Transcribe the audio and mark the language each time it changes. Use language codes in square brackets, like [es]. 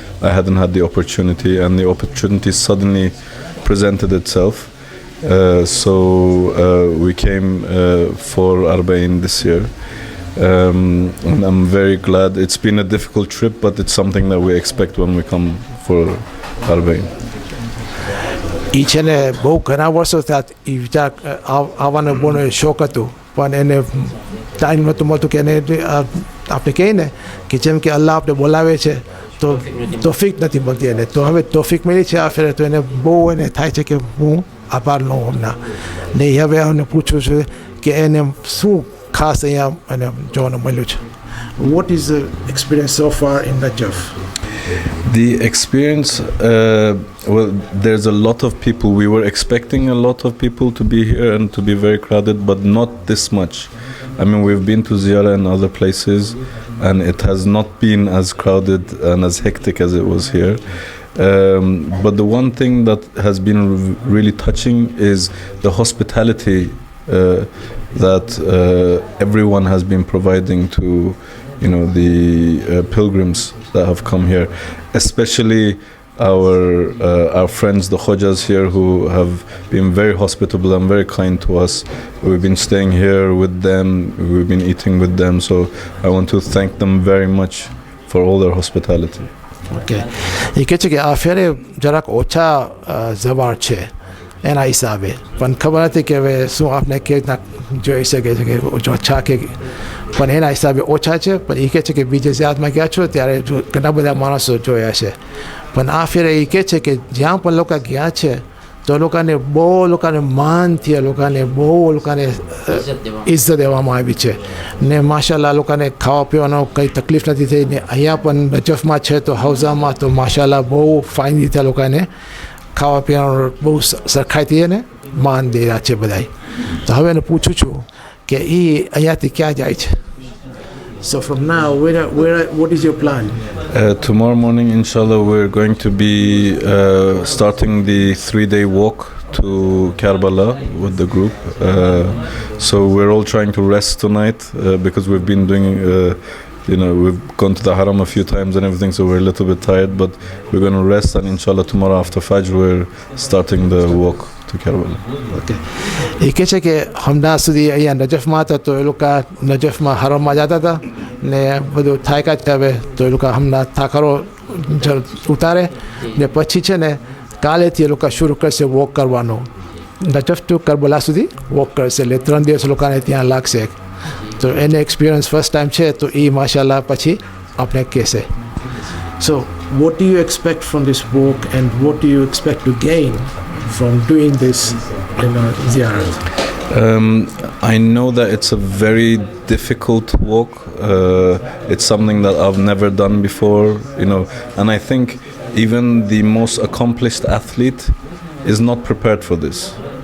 [en] I hadn't had the opportunity, and the opportunity suddenly presented itself. So we came for Arba'in this year. And I'm very glad. It's been a difficult trip, but it's something that we expect when we come for Arba'in. [gu] એ છે ને બહુ ઘણા વર્ષો થયા એ વિચાર આવવાનો બહુ શોખ હતું, પણ એને ટાઈમ નહોતું મળતું કે એને આપણે કહીએ ને કે જેમ કે અલ્લાહ આપણે બોલાવે છે તો તોફીક નથી મળતી એને. તો હવે તોફીક મળી છે આ ફેરે, તો એને બહુ એને થાય છે કે હું આભાર લઉં હમણાં ને. હવે એને પૂછું છું કે એને શું ખાસ અહીંયા એને જોવાનું મળ્યું છે. [en] What is the experience so far in Najaf? The experience, well, there's a lot of people. We were expecting a lot of people to be here and to be very crowded, but not this much. I mean, we've been to Ziyarah and other places, and it has not been as crowded and as hectic as it was here. But the one thing that has been really touching is the hospitality that everyone has been providing to the pilgrims that have come here, especially our friends, the Khojas here, who have been very hospitable and very kind to us. We've been staying here with them, we've been eating with them, so I want to thank them very much for all their hospitality. Okay. [gu] એ કહે છે કે આ ફેરે જરાક ઓછા જવાળ છે એના હિસાબે, પણ ખબર નથી કે હવે શું આપણે કેવી રીતના જોઈ શકે છે કે ઓછા કે પણ એના હિસાબે ઓછા છે. પણ એ કહે છે કે બીજે ઝિયારતમાં ગયા છો ત્યારે ઘણા બધા માણસો જોયા છે, પણ આ ફેરે એ કહે છે કે જ્યાં પણ લોકો ગયા છે તો લોકોને બહુ માનથી લોકોને બહુ ઇજ્જત દેવામાં આવી છે ને માશાલ્લાહ લોકોને ખાવા પીવાનો કંઈ તકલીફ નથી થઈ ને. અહીંયા પણ નજફમાં છે તો હૌઝામાં તો માશાલ્લાહ બહુ ફાઇન રીતે લોકોને ખાવા પીવાનું બહુ સરખાઈથી એને માન દે રહ્યા છે બધાય. તો હવે એને પૂછું છું કે એ અહીંયાથી ક્યાં જાય છે? [en] So from now, what is your plan? Tomorrow morning, inshallah, we're going to be starting the 3-day walk to Karbala with the group. So we're all trying to rest tonight because we've been doing we've gone to the Haram a few times and everything, so we're a little bit tired, but we're going to rest, and inshallah tomorrow after Fajr we're starting the walk to Karbala. Okay. [gu] એ કહે છે કે હમણાં સુધી અહીંયા નજફમાં હતા તો એ લોકો નજફમાં હરમમાં જતા હતા ને બધું થાક્યા છે હવે, તો એ લોકો હમણાં થાકરો ઉતારે ને પછી છે ને કાલેથી એ લોકો શરૂ કરશે વોક કરવાનો. નજફ ટુ કરબલા સુધી વોક કરશે, એટલે 3 દિવસ લોકોને ત્યાં લાગશે. તો એને એક્સપિરિયન્સ ફર્સ્ટ ટાઈમ છે તો એ માશાલ્લાહ પછી આપણે કહેશે. [en] So what do you expect from this walk, and what do you expect to gain from doing this ziyarat? I know that it's a very difficult walk. It's something that I've never done before, and I think even the most accomplished athlete is not prepared for this.